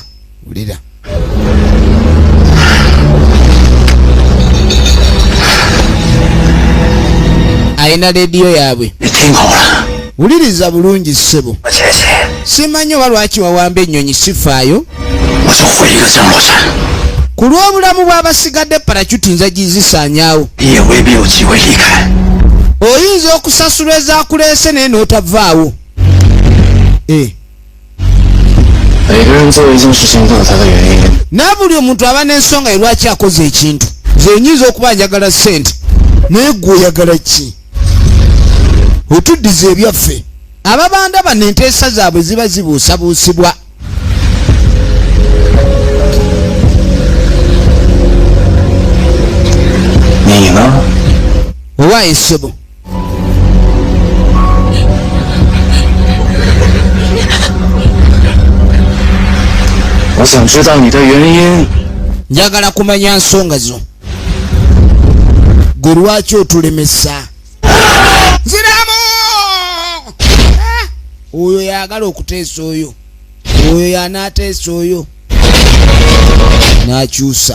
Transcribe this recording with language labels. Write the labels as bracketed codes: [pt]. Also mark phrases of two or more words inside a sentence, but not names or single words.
[lg] Wulira. Ayina rediyo yaabwe. Wuliriza bulungi ssebo. Simanyi oba lwaki wawamba ennyonyi sifaayo. [zh] 我就毁一个降落伞。 [lg] ku lw'obulamu bw'abasigadde parachuti nza gizisaanyaawo. [zh] 你也未必有机会离开。 [lg] oyinza okusasula ezaakuleese naye n'otavaawo. [zh] 每个人做一件事情都有他的原因。 [lg] naye buli omuntu aba n'ensonga ye lwaki akoze ekintu. nze nyinza okuba njagala ssente naye gwe oyagala ki? otuddiza ebyaffe. ababanda bano enteesa zaabwe ziba zibuusabuusibwa. [zh] 你呢？ [lg] owaaye ssebo. [zh] 我想知道你的原因。 [lg] njagala kumanya nsonga zo. gwe lwaki otulemesa? nziramu! oyo yagala okuteesa oyo. oyo yanaateesa oyo. n'akyusa.